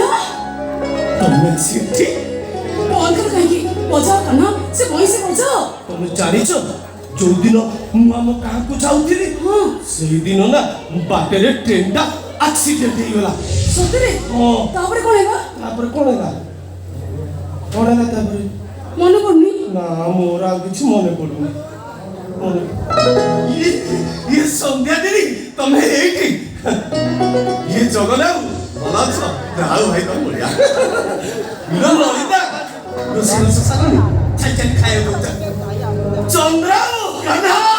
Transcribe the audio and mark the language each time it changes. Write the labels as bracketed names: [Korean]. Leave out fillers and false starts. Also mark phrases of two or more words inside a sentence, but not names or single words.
[Hindi] तुम्हें सीटी बंद कर कहीं बजाओ कान्हा से वहीं से बजाओ [Odia] ତୁମେ ଜାଣିଛ ଯେଉଁ ଦିନ ମୁଁ ଆମ ଗାଁକୁ ଯାଉଥିଲି ସେଇ ଦିନ ନା ବାଟରେ ଟ୍ରେନଟା ଆକ୍ସିଡେଣ୍ଟ ହେଇଗଲା ସତରେ ହଁ ତାପରେ କଣ ହେଲା ତାପରେ କଣ ହେଲା ତାପରେ ମନେ ପଡୁନି ନା ମୋର ଆଉ କିଛି ମନେ ପଡୁନି ଇଏ ସନ୍ଧ୍ୟା ଦିଦି ତମେ ଏଇଠି ଇଏ ଜଗନ୍ନାଥ ଭଲ ଅଛ ଆଉ ଭାଇ ତମେ ବଢିଆ ଇଲୋ ଲଳିତା ରୋଷେଇ ରୋଷେଇ ସାରିଲଣି ଚାଲି ଚାଲି ଖାଇବାକୁ ଦଉଛ ଚନ୍ଦ୍ର କାହ୍ନା